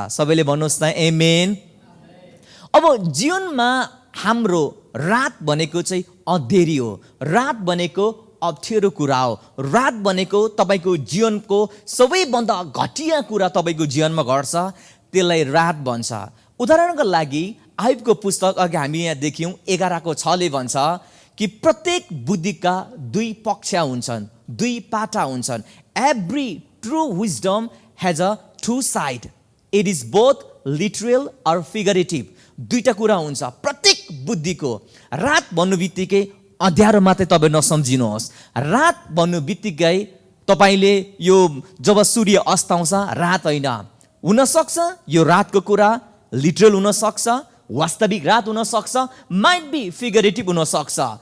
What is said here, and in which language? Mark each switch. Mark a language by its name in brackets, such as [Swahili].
[Nepali] सबैले भन्नुहोस् न आमेन। अब जीवनमा हाम्रो रात भनेको चाहिँ अँधेरी हो, रात भनेको अप्ठ्यारो कुरा हो, रात भनेको तपाईँको जीवनको सबैभन्दा घटिया कुरा तपाईँको जीवनमा घट्छ, त्यसलाई रात भन्छ। उदाहरणको लागि आयुबको पुस्तक अघि हामी यहाँ देख्यौँ 11:6ले भन्छ कि प्रत्येक बुद्धिका दुई पक्ष हुन्छन्, दुई पाटा हुन्छन्। [English] Every true wisdom has a two side, it is both literal और figurative. [Nepali] दुईटा कुरा हुन्छ प्रत्येक बुद्धिको। रात भन्नु बित्तिकै अँध्यारो मात्रै तपाईँ नसम्झिनुहोस्। रात भन्नु बित्तिकै तपाईँले यो जब सूर्य अस्ताउँछ रात होइन, हुनसक्छ यो रातको कुरा लिटरल हुनसक्छ, वास्तविक रात हुनसक्छ, [English] might be figurative [Nepali] हुनसक्छ।